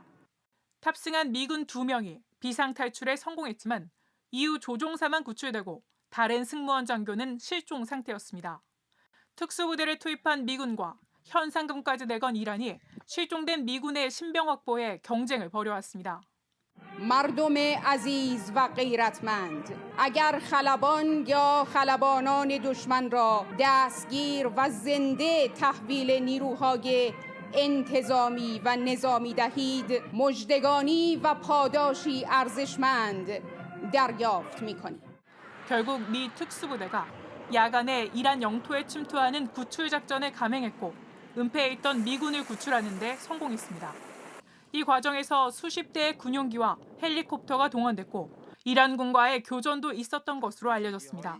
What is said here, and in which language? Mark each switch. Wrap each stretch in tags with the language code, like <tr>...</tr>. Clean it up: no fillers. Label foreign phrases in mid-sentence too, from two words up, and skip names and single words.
<ko>탑승한 미군 2명이 비상 탈출에 성공했지만 이후 조종사만 구출되고 다른 승무원 장교는 실종 상태였습니다. 특수부대를 투입한 미군과 현상금까지 내건 이란이 실종된 미군의 신병 확보에 경쟁을 벌여왔습니다.</ko> <fa>مردم عزیز و غیرتمند اگر خلبان یا خلبانان دشمن را دستگیر و زنده تحویل نیروهای انتظامی و نظامی دهید مژدگانی و پاداشی ارزشمند دریافت می‌کنید.</fa> <ko>결국 미 특수부대가 야간에 이란 영토에 침투하는 구출 작전을 감행했고 은폐해 있던 미군을 구출하는 데 성공했습니다. 이 과정에서 수십 대의 군용기와 헬리콥터가 동원됐고 이란군과의 교전도 있었던 것으로 알려졌습니다.</ko>